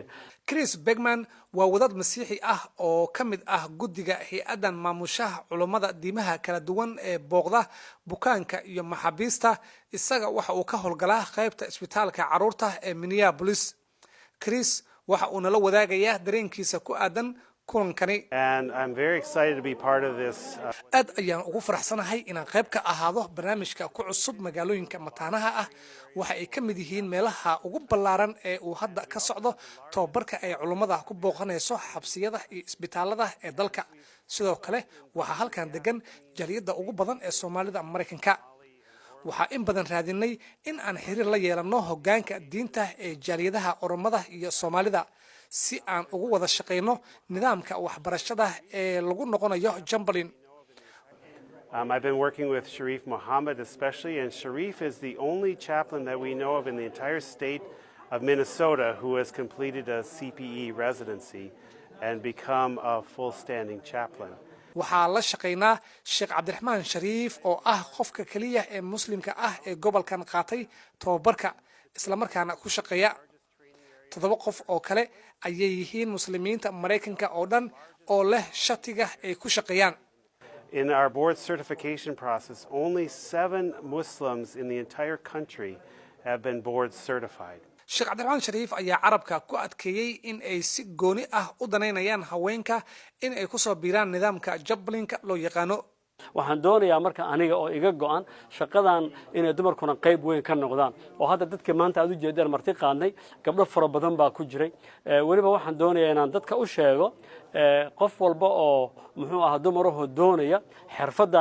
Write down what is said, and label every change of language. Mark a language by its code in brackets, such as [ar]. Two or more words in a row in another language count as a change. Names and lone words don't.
[so] Chris Bergman waa wadad masiixi ah oo kamid ah guddiga hay'adan maamushaha culummada diimaha kala duwan ee booqda bukaanka iyo maxaabiista isaga waxa uu ka howlgalaa qaybta isbitaalka caruurta ee Minneapolis Chris waxa uu nala wadaagayaa dareenkiisa ku aadan [en] And I'm very excited to be part of this. [so] Aad ayaan ugu faraxsanahay inaan qayb ka ahaado barnaamijka ku cusub magaalooyinka mataanaha ah waxa ay ka mid yihiin meelaha ugu ballaaran ee uu hadda ka socdo tababarka ay culummada ku booqanayso xabsiyada iyo isbitaalada ee dalka sidoo kale waxa halkan degan jariyada ugu badan ee Soomaalida Mareykanka waxa in badan raadinay in aan xiriir la yeelano hoggaanka diinta ee jariyadaha Oromada iyo Soomaalida si aan ugu wada shaqeyno nidaamka waxbarashada ee lagu noqonayo Jambalin. [en] I've been working with Sharif Mohammed especially, and Sharif is the only chaplain that we know of in the entire state of Minnesota who has completed a CPE residency and become a full-standing chaplain. [so] waxaa la shaqeynaa Sheekh Cabdiraxmaan Shariif oo ah qofka kaliya ee muslimka ah ee gobolkan qaatay tababarka isla markaana ku shaqeeya 7 qof oo kale ayay yihiin muslimiinta Mareykanka oo dhan oo leh shatiga ay ku shaqeeyaan. [en] In our board certification process, only 7 Muslims in the entire country have been board certified. [so] Sheekh Cabdiraxmaan Shariif ayaa carabka ku adkeeyay in ay si gooni ah u danaynayaan haweenka in ay ku soo biiraan nidaamka Jambalinka loo yaqaano. waxaan doonayaa marka aniga oo iga go'an shaqadan inay dumarkuna qayb weyn ka noqdaan oo hadda dadka maanta aad u jeedaan marti qaadnay gabdho fara badan baa ku jiray waliba waxaan doonayaa inaan dadka u sheego qof walba oo muxuu ahaa dumaraho doonaya xirfadan